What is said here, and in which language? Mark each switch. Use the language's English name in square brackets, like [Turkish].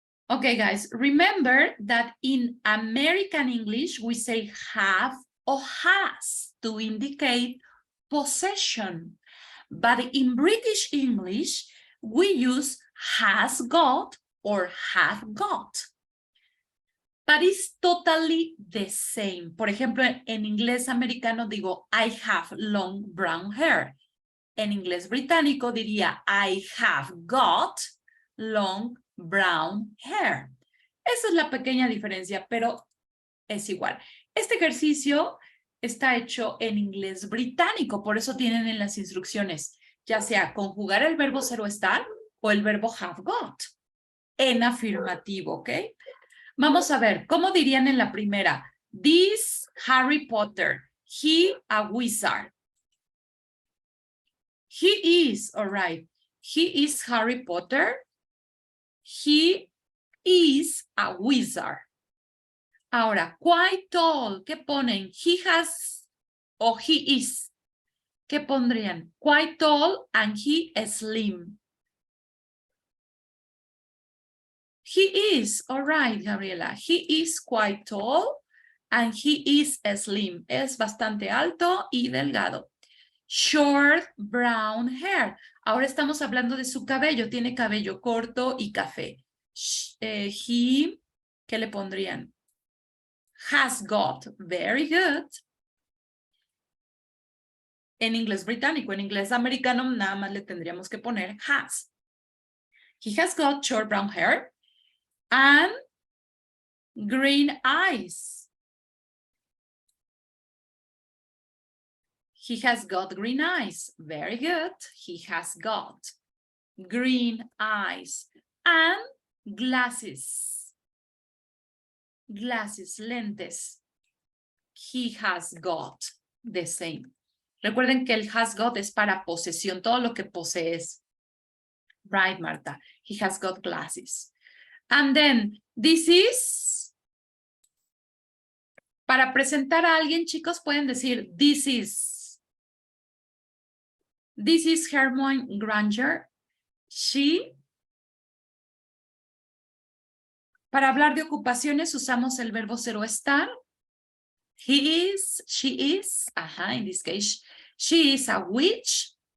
[English] Okay, guys, remember that in American English, we say have or has to indicate possession. But in British English, we use has got or have got. But it's totally the same. [Spanish] Por ejemplo, en inglés americano digo, [English] I have long brown hair. [Spanish] En inglés británico diría, [English] I have got long brown hair. [Spanish] Esa es la pequeña diferencia, pero es igual. Este ejercicio está hecho en inglés británico, por eso tienen en las instrucciones, ya sea conjugar el verbo ser o estar o el verbo have got en afirmativo, ¿ok? Vamos a ver, ¿cómo dirían en la primera? [English] This Harry Potter, he a wizard. He is, all right. He is Harry Potter. He is a wizard. [Spanish] Ahora, [English] quite tall, [Spanish] ¿qué ponen? [English] He has o he is. [Spanish] ¿Qué pondrían? [English] Quite tall and he is slim. He is, all right, Gabriela. He is quite tall And he is slim. [Spanish] Es bastante alto y delgado. [English] Short brown hair. [Spanish] Ahora estamos hablando de su cabello. Tiene cabello corto y café. [English] He, [Spanish] ¿qué le pondrían? [English] Has got. Very good. [Spanish] En inglés británico, en inglés americano, nada más le tendríamos que poner has. [English] He has got short brown hair and green eyes. He has got green eyes. Very good. He has got green eyes and glasses. Glasses, lentes. He has got the same. [Spanish] Recuerden que el has got es para posesión, todo lo que posees. [English] Right, Marta. He has got glasses. And then, this is, [Spanish] para presentar a alguien, chicos, pueden decir, [English] this is Hermione Granger. She. [Spanish] Para hablar de ocupaciones usamos el verbo ser o estar. [English] He is, she is, in this case, she is a witch.